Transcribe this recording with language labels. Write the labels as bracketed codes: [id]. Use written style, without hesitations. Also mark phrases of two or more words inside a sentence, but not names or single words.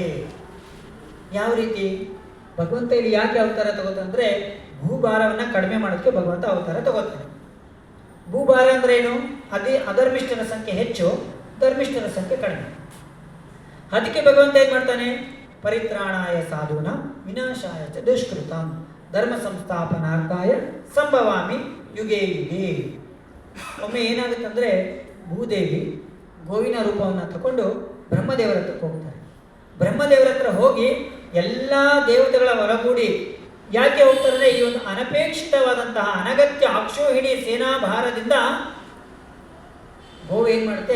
[kn] ಯಾವ ರೀತಿ ಭಗವಂತ ಇಲ್ಲಿ ಯಾಕೆ ಅವತಾರ ತಗೋತಾನೆ? ಭೂಭಾರವನ್ನು ಕಡಿಮೆ ಮಾಡೋದಕ್ಕೆ ಭಗವಂತ ಅವತಾರ ತಗೋತಾನೆ. ಭೂಭಾರ ಅಂದ್ರೆ ಏನು? ಅಧರ್ಮಿಷ್ಠರ ಸಂಖ್ಯೆ ಹೆಚ್ಚು, ಧರ್ಮಿಷ್ಠರ ಸಂಖ್ಯೆ ಕಡಿಮೆ. ಅದಕ್ಕೆ ಭಗವಂತ ಏನು ಮಾಡ್ತಾನೆ? [sa] ಪರಿತ್ರಾಣಾಯ ಸಾಧೂನ ವಿನಾಶಾಯ ಚ ದುಷ್ಕೃತಂ ಧರ್ಮ ಸಂಸ್ಥಾಪನಾರ್ಥಾಯ ಸಂಭವಾಮಿ ಯುಗೇ ಯುಗೇ. [kn] ಒಮ್ಮೆ ಏನಾಗುತ್ತಂದರೆ, ಭೂದೇವಿ ಗೋವಿನ ರೂಪವನ್ನು ತಗೊಂಡು ಬ್ರಹ್ಮದೇವರ ಹತ್ರಕ್ಕೆ ಹೋಗ್ತಾರೆ. ಬ್ರಹ್ಮದೇವರ ಹತ್ರ ಹೋಗಿ ಎಲ್ಲ ದೇವತೆಗಳ ಒಳಗೂಡಿ ಯಾಕೆ ಹೋಗ್ತಾರೆ? ಈ ಒಂದು ಅನಪೇಕ್ಷಿತವಾದಂತಹ ಅನಗತ್ಯ ಅಕ್ಷೋಹಿಣಿ ಸೇನಾಭಾರದಿಂದ ಗೋವು ಏನು ಮಾಡುತ್ತೆ?